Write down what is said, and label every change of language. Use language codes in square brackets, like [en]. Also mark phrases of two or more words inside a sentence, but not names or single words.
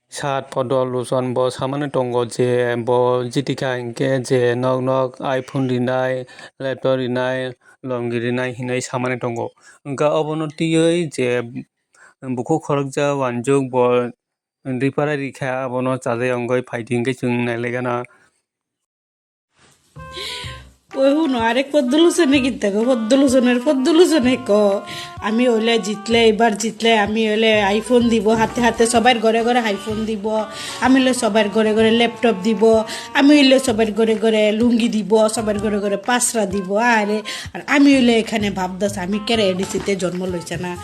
[trp] Chat podol luson bo samane tongo je bo jitika inke je nok iPhone rinai laptop rinai longi rinai hinai samane tongo wngka obono tiyoi je bukhuk khorokjak uanjuk bo riparai rikha abono chajai ongoi faidi hingke chwng nailaikhana [bn] ওই শুনো আরেক পদ্মলোচনে কিনতে গো পদ্মলোচনে আমি হইলে জিতলে এবার জিতলে আমি হইলে আইফোন দিব হাতে হাতে সবার ঘরে ঘরে আইফোন দিব আমি হইলে সবার ঘরে ঘরে ল্যাপটপ দিব আমি হইলে সবার ঘরে ঘরে লুঙ্গি দিব সবার ঘরে ঘরে পাসরা দিব আরে আর আমি হইলে এখানে ভাবদাস আমি কেন এডিসিতে জন্ম লইছে না